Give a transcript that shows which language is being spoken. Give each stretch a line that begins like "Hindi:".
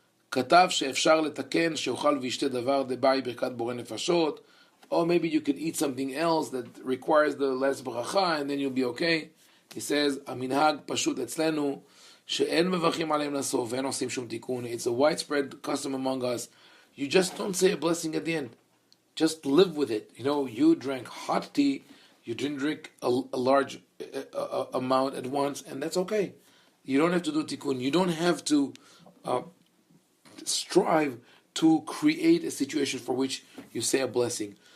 Hebrew: כתב שאפשר לתקן שאוכל וישתה דבר דבעי ברכת בורא נפשות,
English: or maybe you could eat something else that requires the less bracha and then you'll be okay. He says,
Hebrew: המנהג פשוט אצלנו שאין מברכים עליהם לסוף ואין עושים שום תיקון.
English: It's a widespread custom among us. You just don't say a blessing at the end. Just live with it. You drank hot tea, you didn't drink a large amount at once, and that's okay. You don't have to do tikkun. You don't have to strive to create a situation for which you say a blessing.